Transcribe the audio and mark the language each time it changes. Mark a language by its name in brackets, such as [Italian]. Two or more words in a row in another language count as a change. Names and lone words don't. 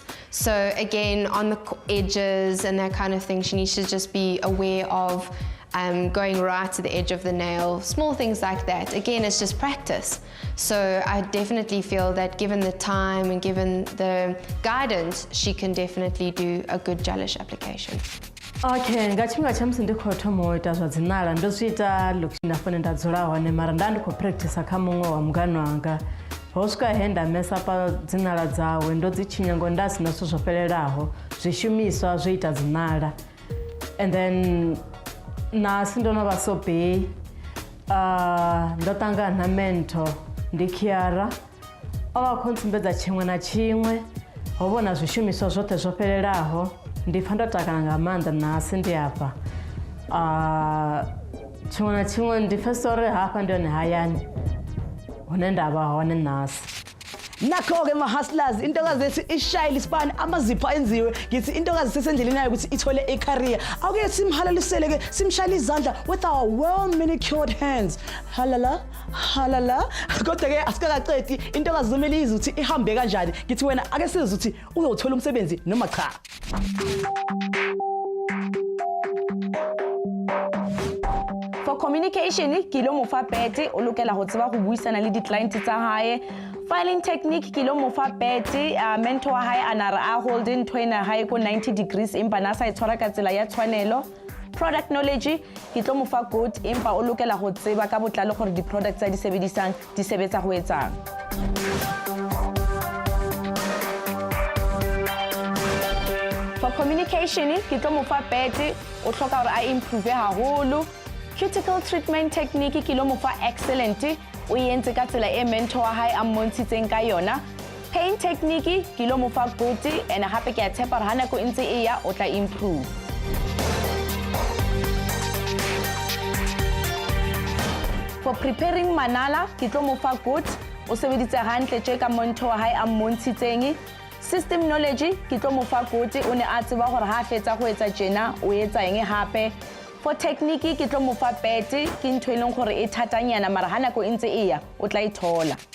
[English] So again, on the edges and that kind of thing, she needs to just be aware of going right to the edge of the nail, small things like that. Again, it's just practice. So I definitely feel that given the time and given the guidance, she can definitely do a good gelish application. [Venda] Okay, nga tshifhinga tsha musi ndi khou thoma u ita zwa dzinala ndo zwi ita lokushi nda fane nda dzula hone mara nda ndi khou practice kha muṅwe wa mungana wanga ho swika he nda mesa pa dzinala dzawe ndo dzi tshinya ngo nda sina zwithu zwo fhelelaho zwishumiswa zwo ita dzinala [English] and then [Venda] nasi ndo no vha so bay ndo ṱangana na mentor ndi Kiara o vha khou ntsumbedza tshiṅwe na tshiṅwe ho vhona zwishumiswa zwoṱhe zwo fhelelaho ndi pfa ndo takala nga maanḓa nasi ndi hafha tshiṅwe na tshiṅwe ndi pfesa uri hafha ndi hone hayani hune nda vha hone nasi. [Zulu] Nakho-ke ma-hustlers intokazi ethi ishayile Ispani amazipho enziwe ngithi intokazi sesendleleni yayo ukuthi ithole i-career awuke simhalalisele-ke simshayele izandla [English] with our well manicured hands [Zulu] halala halala kodwa-ke asikakacedi intokazi zomele izi ukuthi ihambe kanjani ngithi wena ake sizi ukuthi uzowuthola umsebenzi noma cha. [English] For communication [Southern Sotho] ke lo mo fa bete o lokela go tseba go buisana le di-client tsa hae. [English] Filing technique [Southern Sotho] ke lo mo fa bete mentor wa hae a na re a hold ntho ena hae ko 90 degrees empa na sa e tshwara ka tsela ya tshwanelo. [English] Product knowledge [Southern Sotho] ke tlo mo fa good empa o lokela go tseba ka botlalo gore di-products tsa di sebedisang di sebetsa go etsang. [English] For communication [Southern Sotho] ke tlo mo fa bete o tlhoka gore a improve haholo. [English] Cuticle treatment technique [Southern Sotho] ke lo mo fa excellent o yentse ka tsela e mentor wa hae a mmontshitseng ka yona. [English] Paint technique [Southern Sotho] ke lo mo fa [English] good and [Southern Sotho] hape ke a tshepa gore ha nako ntse e ya o tla improve. [English] For preparing [Southern Sotho] manala ke tlo mo fa good o sebeditse hantle tje ka mentor wa hae a mmontshitseng. [English] System knowledge [Southern Sotho] ke tlo mo fa good o ne a tseba gore ha fetsa go etsa tjena o etsa eng hape. [English] For technique [Southern Sotho] ke tlo mo fa bete ke ntho e leng gore e thatanyana mara ha nako ntse e ya o tla ithola.